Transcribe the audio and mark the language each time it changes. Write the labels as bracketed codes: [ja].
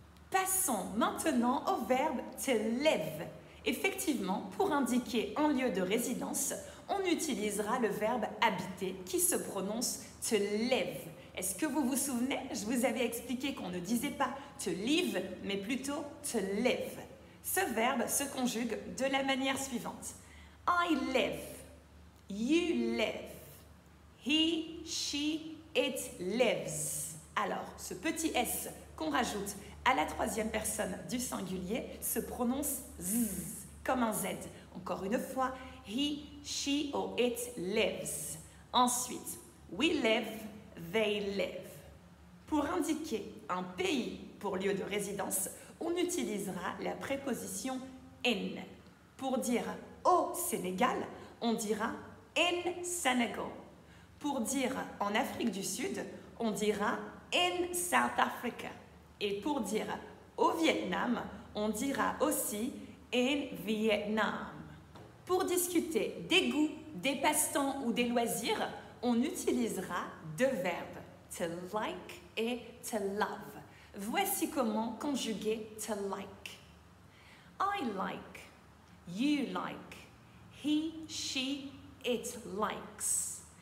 [fr] Passons maintenant au verbe to live. Effectivement, pour indiquer un lieu de résidence, on utilisera le verbe habiter qui se prononce to live. Est-ce que vous vous souvenez? Je vous avais expliqué qu'on ne disait pas to live, mais plutôt to live. Ce verbe se conjugue de la manière suivante. [en] I live, you live, he, she, it lives. [fr] Alors, ce petit S qu'on rajoute à la troisième personne du singulier se prononce z, comme un Z. Encore une fois, [en] he, she or it lives. [fr] Ensuite, [en] we live, they live. [fr] Pour indiquer un pays pour lieu de résidence, on utilisera la préposition in. Pour dire au Sénégal, on dira [en] in Senegal. [fr] Pour dire en Afrique du Sud, on dira [en] in South Africa. [fr] Et pour dire au Vietnam, on dira aussi [en] in Vietnam. [fr] Pour discuter des goûts, des passe-temps ou des loisirs, on utilisera 2 verbes, to like et to love. Voici comment conjuguer to like. [en] I like, you like, he, she, it likes.